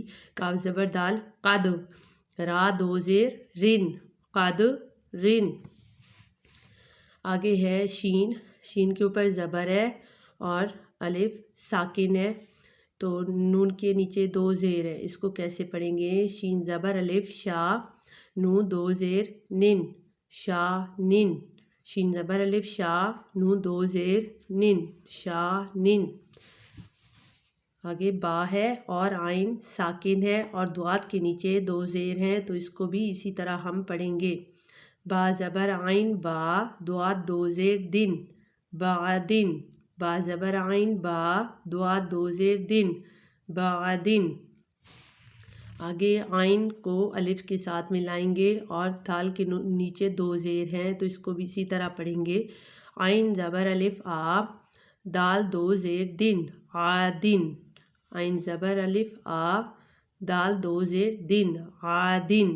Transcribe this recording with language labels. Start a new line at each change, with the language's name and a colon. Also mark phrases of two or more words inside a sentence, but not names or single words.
Urdu: قاف زبر دال قد، را 2 زیر رن، قد رن۔ آگے ہے شین، شین کے اوپر زبر ہے اور الف ساکن ہے، تو نون کے نیچے 2 زیر ہے، اس کو کیسے پڑھیں گے؟ شین زبر الف شا، نون 2 زیر نن، شا نن، شین زبر الف شا، نون 2 زیر نن، شا نن۔ آگے با ہے اور عین ساکن ہے اور دعات کے نیچے 2 زیر ہیں، تو اس کو بھی اسی طرح ہم پڑھیں گے۔ با زبر عین با، دعات 2 زیر دن، بعدن، با زبر عین با، دعات 2 زیر دن، بعدن۔ آگے عین کو الف کے ساتھ ملائیں گے اور دال کے نیچے 2 زیر ہیں، تو اس کو بھی اسی طرح پڑھیں گے۔ عین زبر الف آ، دال 2 زیر دن، عادن، عین زبر الف آ، دال 2 زیر دن، عادن۔